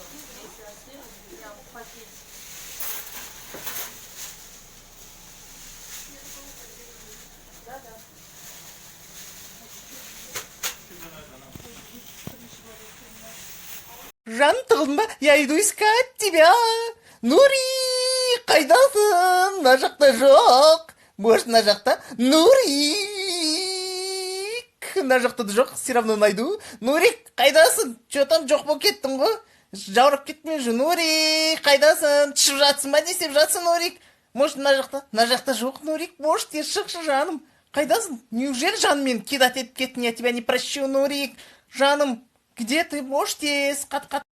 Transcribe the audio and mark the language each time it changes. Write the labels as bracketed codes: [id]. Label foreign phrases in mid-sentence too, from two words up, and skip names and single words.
[ru] Если остыло, прям в пакете. Да. Жантығым, я иду искать тебя. [kk] Нури, қайдасың? Мына жақта жоқ. Может, мына жақта? Нурик, мына жақта да жоқ. [ru] Все равно найду. [kk] Нурик, қайдасың? [ru] Че там [kk] жоқ болып кеттің ғой? Жаурап кеттің же. Нурик, қайдасың? Түсіп жатсың ба? Не істеп жатсың, Нурик? Может, мына жақта? Мына жақта жоқ, Нурик. Может, тез шықшы, жаным. Қайдасың? Неужели жаным мен кидать етіп кеттің? [ru] Я тебя не прощу, [kk] Нурик. Жаным, [ru] где ты? Может, [kk] тез? Қат.